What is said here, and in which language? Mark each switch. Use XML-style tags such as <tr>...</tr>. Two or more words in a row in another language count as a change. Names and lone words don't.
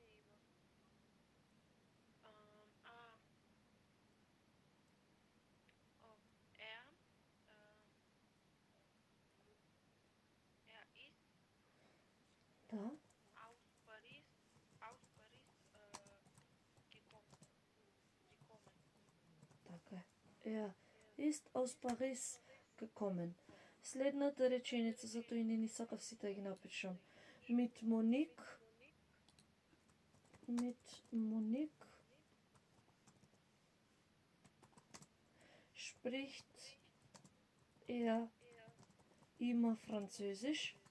<mk>Да.</mk> <de>Aus Paris gekommen.</de> <mk>Така е.</mk> <de>Er ist aus Paris gekommen.</de> <mk>Следната реченица, затоа и не сакав сите да ги напишам.</mk> <de>Mit Monique spricht er immer Französisch.</de>